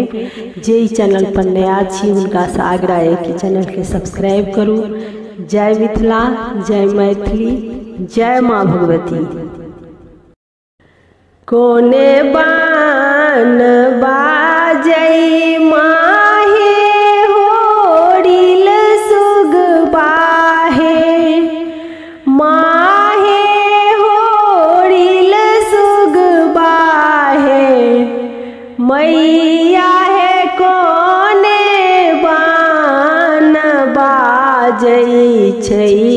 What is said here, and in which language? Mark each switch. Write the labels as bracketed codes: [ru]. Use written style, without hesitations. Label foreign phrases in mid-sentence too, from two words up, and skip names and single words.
[mai] जे चैनल पर नया छी हुनका से आग्रह है कि चैनल के सब्सक्राइब करू। जय मिथिला, जय मैथिली, जय माँ भगवती। कोने बान बाजै माहे होरिल सुग बाहे, माहे होरिल सुग बाहे, मैया है कोने बान बाजै छै